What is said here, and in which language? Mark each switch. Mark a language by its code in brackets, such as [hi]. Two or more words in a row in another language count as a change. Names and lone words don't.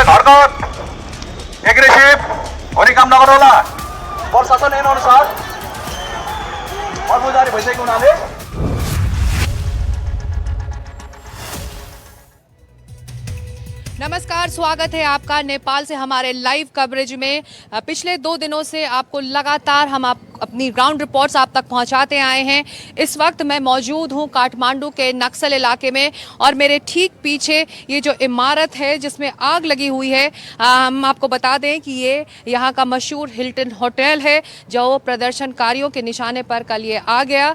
[en] not aggressive [ne] हुने काम नगर्नु होला। प्रशासन ऐन अनुसार कर्मचारी भइसकेको हुनाले [hi] नमस्कार, स्वागत है आपका नेपाल से हमारे लाइव कवरेज में। पिछले 2 दिनों से आपको लगातार हम अपनी [en] ground reports [hi] आप तक पहुंचाते आए हैं। इस वक्त मैं मौजूद हूं काठमांडू के नक्सल इलाके में और मेरे ठीक पीछे ये जो इमारत है जिसमें आग लगी हुई है, हम आपको बता दें कि ये यहाँ का मशहूर हिल्टन होटल है जो प्रदर्शनकारियों के निशाने पर कल ये आ गया।